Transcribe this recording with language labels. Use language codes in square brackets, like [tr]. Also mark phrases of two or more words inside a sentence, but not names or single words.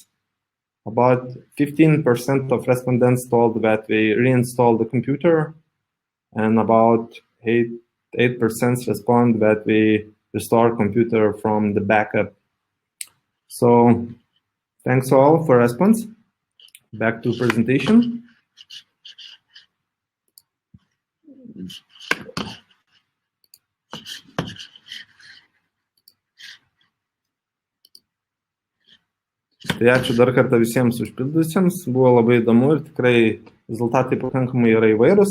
[en] About 15% of respondents told that we reinstalled the computer, and about 8% respond that we restore computer from the backup. So thanks all for response. Back to presentation. [lt] Tai ačiū dar kartą visiems užpildusiems, buvo labai įdomu ir tikrai rezultatai pakankamai yra įvairūs.